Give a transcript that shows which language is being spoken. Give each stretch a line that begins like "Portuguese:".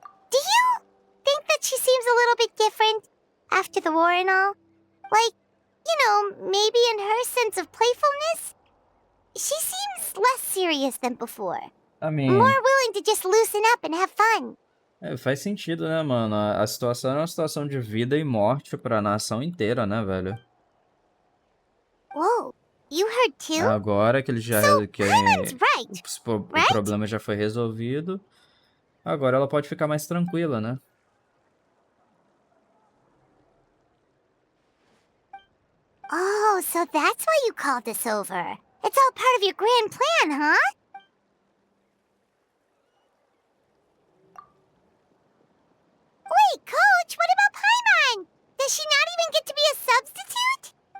English: Do you think that she seems a little bit different after the war and all? Like, you know, maybe in her sense of playfulness? She seems less serious than before. I mean... More willing to just loosen up and have fun.
Portuguese: Faz sentido, né, mano? A situação é uma situação de vida e morte pra nação inteira, né, velho?
English: Whoa, you heard too?
Portuguese: Agora que ele já...
English: Paimon's right,
Portuguese: o problema já foi resolvido, agora ela pode ficar mais tranquila, né?
English: Oh, so that's why you called us over. It's all part of your grand plan, huh? Wait, Coach, what about Paimon? Does she not even get to be a substitute?